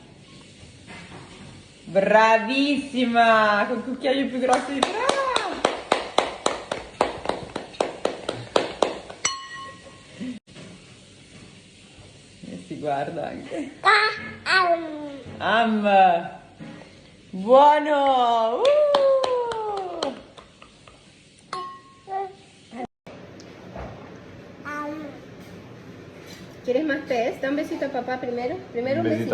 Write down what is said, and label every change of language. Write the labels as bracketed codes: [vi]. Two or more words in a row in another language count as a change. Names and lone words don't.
[it] Bravissima, col cucchiaio più grosso di te. E si guarda anche. Buono! [es] ¿Quieres más test? Da un besito a papá primero. Primero un besito